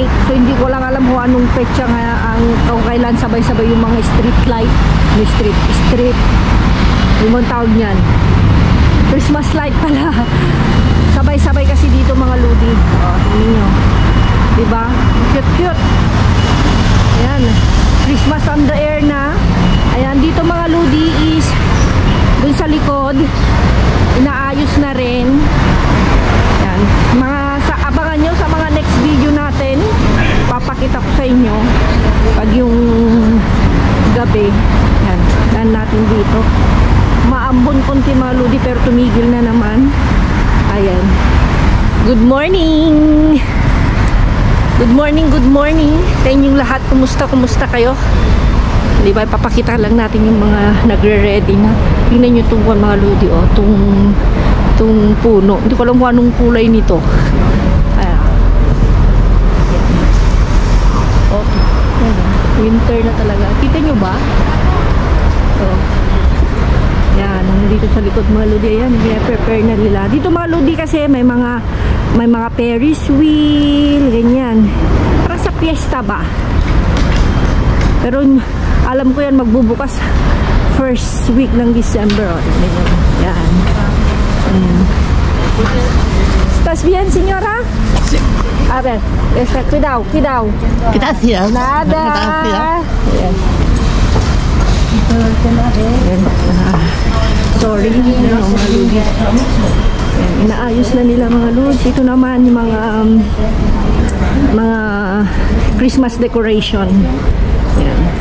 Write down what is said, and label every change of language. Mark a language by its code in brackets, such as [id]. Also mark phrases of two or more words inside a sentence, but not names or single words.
[tl] So hindi ko lang alam kung anong petsa nga kung kailan sabay-sabay yung mga [en] street light. [tl] Street. Yung mga tawag niyan. [en] Christmas light [tl] pala. Sabay-sabay kasi dito mga Ludi. Oh, tingnan nyo. Diba? Cute. Ayan. [en] Christmas on the air [tl] na. Ayan. Dito mga Ludi is dun sa likod. Inaayos na rin. Ayan. Abangan nyo sa mga [en] next video [tl] natin. Papakita ko sa inyo. Pag yung gabi. Ayan. Ayan natin dito. Maambon konti mga Ludi pero tumigil na naman. Ayan. [en] Good morning! Good morning [tl] sa inyong lahat. Kumusta kayo? Di ba, papakita lang natin yung mga nagre-ready na. Tingnan nyo itong mga Ludi, oh, itong puno. Hindi ko alam kung anong kulay nito. Ayan. Okay. Winter na talaga. Kita nyo ba? Oh. Yan, dito sa likod mga Ludi. Ayan, prepare na nila. Dito mga Ludi kasi may mga [en] Ferris wheel, [tl] ganyan. Para sa fiesta ba? Pero alam ko yan magbubukas [en] first week [tl] ng December. Yan. [es] ¿Estás bien, señora? Sí. A ver, cuidado. Gracias. Nada. Gracias. [tl] Yan. Sorry, mga Ludi. Inaayos na nila mga Lods. Ito naman yung mga [en] Christmas decoration. [tl] Yan.